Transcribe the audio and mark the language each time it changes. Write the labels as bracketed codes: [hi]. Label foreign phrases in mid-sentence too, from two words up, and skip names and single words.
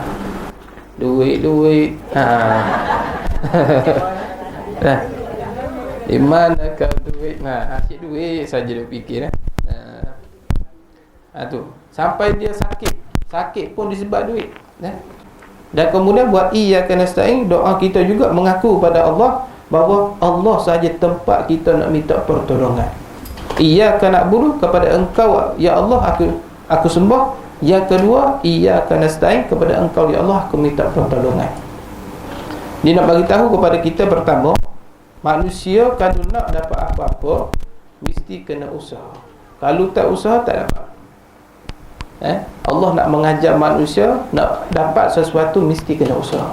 [ms] Duit. Di mana kau duit? Asyik duit saja dia fikir. Tu sampai dia sakit pun disebab duit. Dan kemudian buat [ar] إياك نستعين, [ms] doa kita juga mengaku pada Allah bahawa Allah sahaja tempat kita nak minta pertolongan. [ar] إياك نعبد, [ms] kepada Engkau ya Allah aku sembah. Yang kedua, [ar] إياك نستعين, [ms] kepada Engkau ya Allah aku minta pertolongan. Dia nak bagi tahu kepada kita, pertama, manusia kalau nak dapat apa-apa mesti kena usaha. Kalau tak usaha tak dapat. Allah nak mengajar manusia nak dapat sesuatu mesti kena usaha.